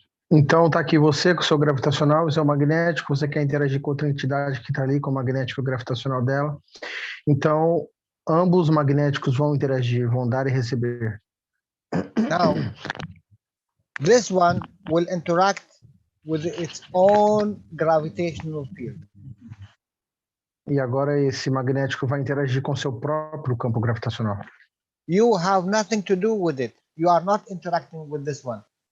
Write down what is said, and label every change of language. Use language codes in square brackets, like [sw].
[pt] Então tá aqui você com o seu gravitacional, o seu magnético, você quer interagir com outra entidade que está ali com o magnético e o gravitacional dela. Então, ambos magnéticos vão interagir, vão dar e receber. [en] Now, this one will interact with its own gravitational field. [pt] E agora esse magnético vai interagir com seu próprio campo gravitacional. [en] You have nothing to do with it. You are not interacting with this one.